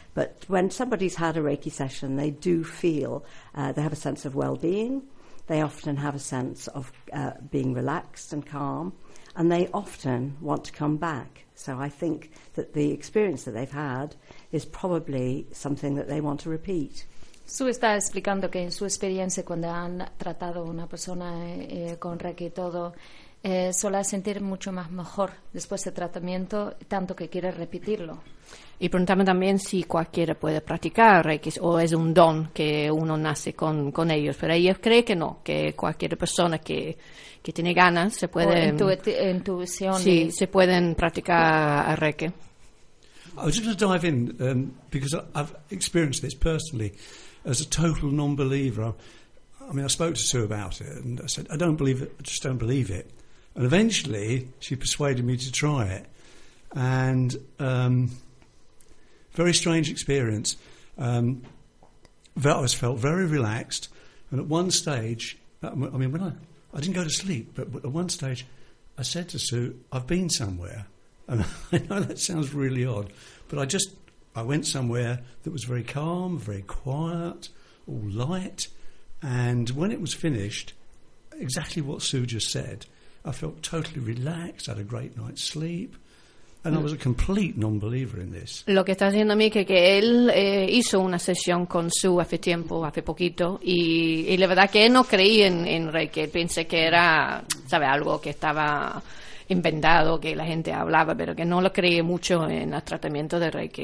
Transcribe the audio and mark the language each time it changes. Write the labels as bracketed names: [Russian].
[English] But when somebody's had a Reiki session, they do feel, they have a sense of well-being. They often have a sense of being relaxed and calm. And they often want to come back. So I think that the experience that they've had is probably something that they want to repeat. [Spanish] Sue está explicando que en su experiencia cuando han tratado una persona con Reiki y todo, suele sentir mucho más mejor después del tratamiento, tanto que quiere repetirlo. Y preguntarme también si cualquiera puede practicar Reiki o es un don que uno nace con ellos. Pero ella cree que no, que cualquier persona que tiene ganas se puede... intuición. Sí, se pueden practicar Reiki. [English] I was just going to dive in because I've experienced this personally as a total non-believer. I spoke to Sue about it and I said, I just don't believe it. And eventually she persuaded me to try it. And very strange experience. I felt very relaxed. And at one stage, I didn't go to sleep, but at one stage I said to Sue, I've been somewhere. And I know that sounds really odd, but I went somewhere that was very calm, very quiet, all light. And when it was finished, exactly what Sue just said, I felt totally relaxed, had a great night's sleep. And I was a complete non-believer in this. [Spanish] Lo que está diciendo a mí es que él hizo una sesión con su hace poquito y la verdad que él no creía en Reiki. Él pensé que era, sabe, algo que estaba inventado, que la gente hablaba, pero que no lo creía mucho en el tratamiento de Reiki.